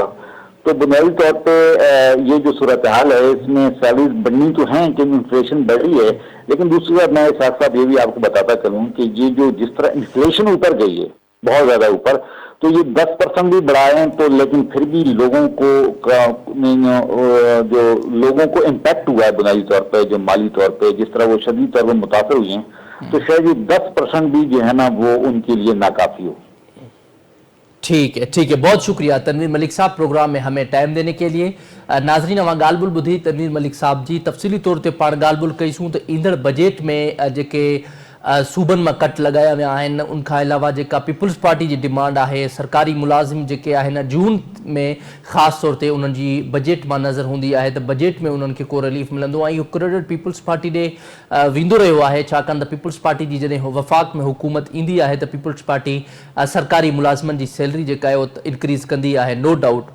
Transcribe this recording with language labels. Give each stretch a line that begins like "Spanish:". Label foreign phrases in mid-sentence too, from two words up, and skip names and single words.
Urdu: تو بنیادی طور پہ یہ جو صورتحال ہے اس میں سیلریز بڑھنی تو ہیں کہ انفلیشن بڑھ رہی ہے، لیکن دوسری بات میں ساتھ ساتھ یہ بھی آپ کو بتاتا چلوں کہ یہ جو جس طرح انفلیشن اوپر گئی ہے بہت زیادہ اوپر، تو یہ 10% بھی بڑھائیں تو لیکن پھر بھی لوگوں کو جو لوگوں کو امپیکٹ ہوا ہے بنیادی طور پہ، جو مالی طور پہ جس طرح وہ شدید طور پہ متاثر ہوئی ہیں، تو شاید یہ 10% بھی جو ہے نا وہ ان کے لیے ناکافی ہو. ٹھیک ہے، بہت شکریہ تنویر ملک صاحب پروگرام میں ہمیں ٹائم دینے کے لیے.
Sindhi: ناظرین اواں ॻाल्हि ॿोल ॿुधी तनवीर मलिक साहब जी तफ़सीली तौर ते पाण ॻाल्हि ॿोल कईसूं त ईंदड़ बजट में जेके सूबनि मां कट लॻाया विया आहिनि, उन खां अलावा जेका पीपल्स पार्टी जी डिमांड आहे सरकारी मुलाज़िम जेके आहिनि जून में ख़ासि तौर ते उन्हनि जी बजट मां नज़र हूंदी आहे त बजट में उन्हनि खे को रिलीफ मिलंदो ऐं इहो क्रेडिट पीपल्स पार्टी ॾे वेंदो रहियो आहे, छाकाणि त पीपल्स पार्टी जी जॾहिं वफ़ाक़ में हुकूमत ईंदी आहे त पीपल्स पार्टी सरकारी मुलाज़िमनि जी सैलरी जेका आहे उहो इंक्रीज़ कंदी आहे,
English: no doubt.